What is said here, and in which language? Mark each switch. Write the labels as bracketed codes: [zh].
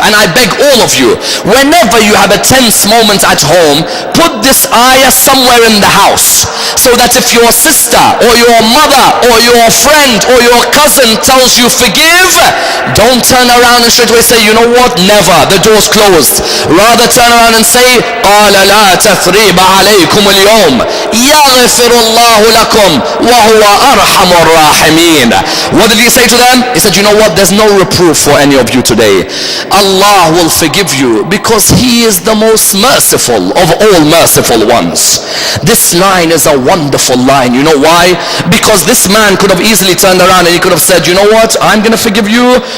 [en] And I beg all of you, whenever you have a tense moment at home, put this ayah somewhere in the house, so that if your sister or your mother or your friend or your cousin tells you forgive, don't turn around and straight away say, you know what, never, the door's closed. Rather turn around and say, [ar] قال لا تثريب عليكم اليوم يغفر الله لكم وهو أرحم الراحمين. [en] What did he say to them? He said, you know what, there's no reproof for any of you today. Allah will forgive you because he is the most merciful of all merciful ones. This line is a wonderful line. You know why? Because this man could have easily turned around and he could have said, you know what, I'm going to forgive you.